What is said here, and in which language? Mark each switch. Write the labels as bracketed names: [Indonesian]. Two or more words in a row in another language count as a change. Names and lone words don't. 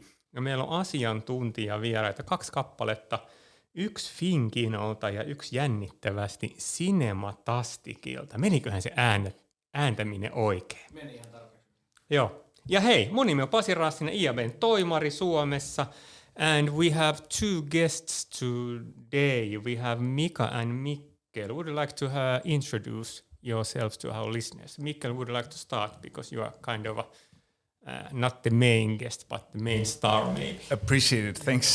[Finnish] Ja meillä on asiantuntijavieraita 2 kappaletta, 1 Finnkinolta ja 1 jännittävästi Cinematazticilta. Meniköhän se ääntäminen oikein? Meni ihan tarpeeksi. Joo. Ja hei, mun nimi on Pasi Raassinen, IAV:n toimari Suomessa. [English] And we have 2 guests today. We have Mika and Mikkel. Would you like to introduce yourselves to our listeners? Mikkel, would you like to start because you are kind of not the main guest, but the main star maybe. Appreciate it, thanks.